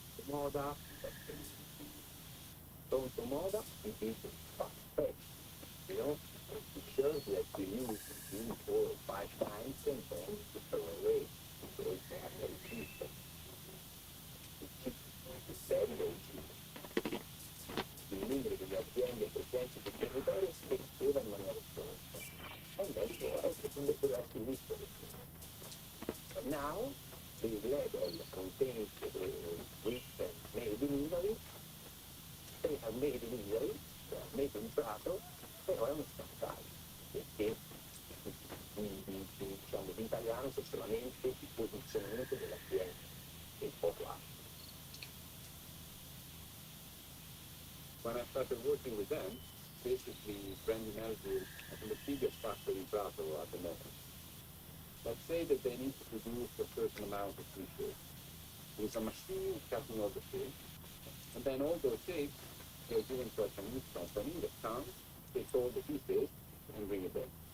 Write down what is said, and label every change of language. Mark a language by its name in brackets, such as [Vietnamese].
[English] Moda, pronto moda, it is fast fashion. You know, it shows that you use 3, 4, 5 times and then you throw away because they are very cheap. Very, very cheap. [Italian] Il numero delle aziende presenti sul territorio cresceva in maniera esponenziale. [English] And therefore, the rest is history. But now, this label contains the written made in Italy. They are made in Italy, they are made in Prato, [Italian] però è uno scandalo, perché diciamo l'italiano è solamente il posizionamento dell'azienda e poco altro. [English] When I started working with them, basically Brandy Melville is the biggest factory in Prato at the moment. Let's say that they need to produce a certain amount of t-shirts. With a machine cutting all the shapes, and then all those shapes they're given to a Chinese company that comes, takes all the pieces, and bring it back.